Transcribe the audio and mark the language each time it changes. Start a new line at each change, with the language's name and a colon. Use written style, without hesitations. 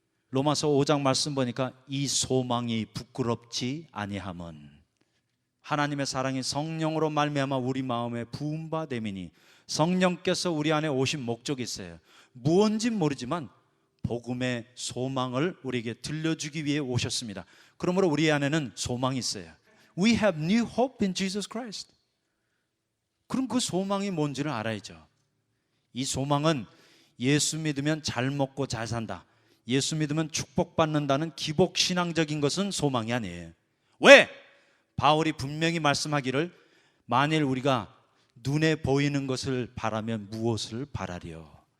Korean: 로마서 5장 말씀 보니까 이 소망이 부끄럽지 아니함은 하나님의 사랑이 성령으로 말미암아 우리 마음에 부은 바 됨이니, 성령께서 우리 안에 오신 목적이 있어요. 무언진 모르지만 복음의 소망을 우리에게 들려주기 위해 오셨습니다. 그러므로 우리 안에는 소망이 있어요.
English: We have new hope in Jesus Christ.
Korean: 그럼 그 소망이 뭔지를 알아야죠. 이 소망은 예수 믿으면 잘 먹고 잘 산다, 예수 믿으면 축복받는다는 기복신앙적인 것은 소망이 아니에요. 왜? 바울이 분명히 말씀하기를 만일 우리가 눈에 보이는 것을 바라면 무엇을 바라리요?